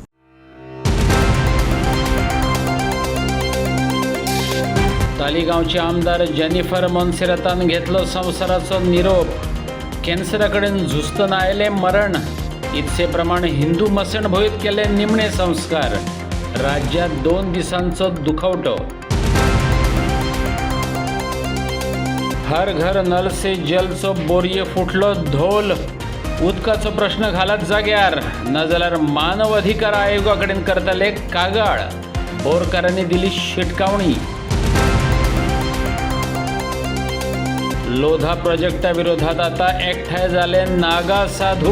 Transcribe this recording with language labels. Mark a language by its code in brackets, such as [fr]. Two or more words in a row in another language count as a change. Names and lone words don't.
[kok] तालिगांवचे आमदार जेनिफर मोन्सेरातान घेतलो संवसाराचो निरोप. कॅन्सरा कडेन झुजतना आयलें मरण. इतसे प्रमाण हिंदू मसणभूंयत केले निमणे संस्कार. राज्यांत 2 दिसांचो दुखवटो. [hi] हर घर नल से [kok] जलचो बोरये फुटलो धोल. उदकाचो प्रश्न घालत जाग्यार, नाजाल्यार मानव अधिकार आयोगा कडेन करतले कागाळ. बोरकारांनी दिली शिटकावणी. लोधा प्रोजेक्टा विरोधात आता एकठांय जाले नागा साधू.